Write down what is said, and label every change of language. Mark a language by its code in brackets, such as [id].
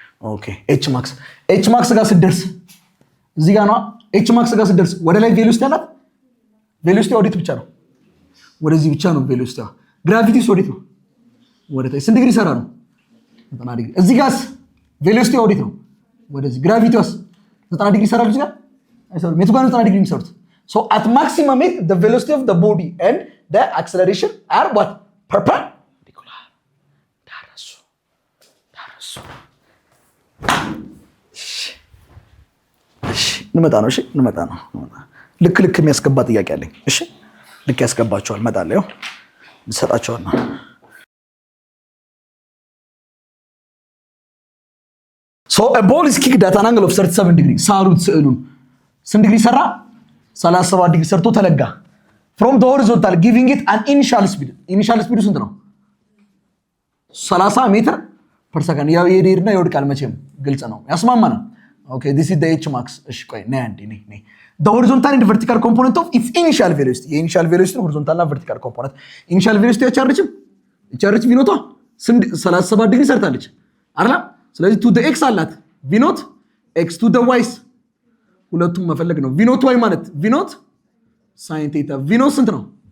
[am] ኦኬ ኤች ማክስ ጋር ስትደርስ እዚህ ጋር ነው። ኤች ማክስ ጋር ስትደርስ ወደ ላይ ቬሎሲቲ አላት። ቬሎሲቲ ወዴት ብቻ ነው? ወደዚህ ብቻ ነው ቬሎሲቲዋ። ግራቪቲስ ወዴት ነው? ወደ ታች። ስንት ዲግሪ ይሰራ ነው? 90 ዲግሪ። እዚህ ጋርስ ቬሎሲቲዋ ወዴት ነው? ወደዚህ። ግራቪቲዋስ 90 ዲግሪ ይሰራል እዚህ ጋር? አይሰራም። የቱ ጋር ነው 90 ዲግሪ የሚሰሩት? [en] So at maximum height the velocity of the body and the acceleration are what? Perpendicular. [am] ዳረሱ እንመጣ ነው። ልክ የሚያስገባ ጥያቄ አለኝ። እሺ ልክ ያስገባቸዋል። መጣለሁ እንሰጣቸዋለሁ። So a ball is kicked at an angle of 37 degrees. ሳሉት ስዕሉን ስንት ዲግሪ ሰራ? [en] 37 ዲግሪ ሰርቶ ተለጋ። from the horizontal giving it an initial speed. [am] initial speed ስንት ነው? 30 ሜትር ፐር ሰከንድ። ያው የሄድና ይወድቃል መቼም ግልጽ ነው። ያስማማናል። Okay, this is the h max. [en] እሺ ቆይ ነይ the horizontal and vertical component of its initial velocity. [am] የኢኒሻል ቬሎሲቲ horizontal እና vertical component. ኢኒሻል ቬሎሲቲ ያቻርች ቪኖቷ 37 ዲግሪ ሰርታለች አይደል? ስለዚህ to the x አላት ቪኖት x to the y ሁለቱም መፈለግ ነው። ቪኖት y ማለት ቪኖት sin theta ቪኖት ስንት ነው?